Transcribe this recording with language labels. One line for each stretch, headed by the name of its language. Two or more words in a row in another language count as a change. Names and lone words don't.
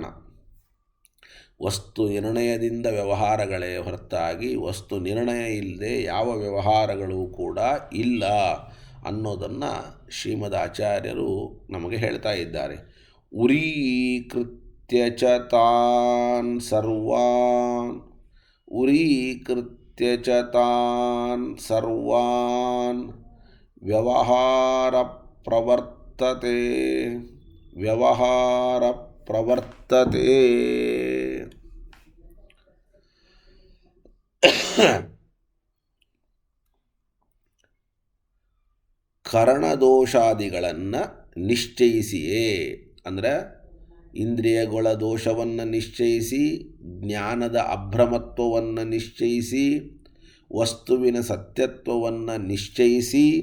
Kannada: ವಸ್ತು ನಿರ್ಣಯದಿಂದ ವ್ಯವಹಾರಗಳೇ ಹೊರತಾಗಿ ವಸ್ತು ನಿರ್ಣಯ ಇಲ್ಲದೆ ಯಾವ ವ್ಯವಹಾರಗಳು ಕೂಡ ಇಲ್ಲ ಅನ್ನೋದನ್ನು ಶ್ರೀಮದ್ ಆಚಾರ್ಯರು ನಮಗೆ ಹೇಳ್ತಾ ಇದ್ದಾರೆ.
Sanskrit: ಉರೀಕೃತ್ಯ ಚ ತಾನ್ ಸರ್ವಾನ್, ಉರೀಕೃತ್ಯ ಚ ತಾನ್ ಸರ್ವಾನ್ ವ್ಯವಹಾರ ಪ್ರವರ್ತತೆ, ವ್ಯವಹಾರ ಪ್ರವರ್ತತೆ.
Kannada: ಕರಣದೋಷಾದಿಗಳನ್ನು ನಿಶ್ಚಯಿಸಿಯೇ, ಅಂದರೆ ಇಂದ್ರಿಯಗಳ ದೋಷವನ್ನು ನಿಶ್ಚಯಿಸಿ, ಜ್ಞಾನದ ಅಭ್ರಮತ್ವವನ್ನು ನಿಶ್ಚಯಿಸಿ, ವಸ್ತುವಿನ ಸತ್ಯತ್ವವನ್ನು ನಿಶ್ಚಯಿಸಿ,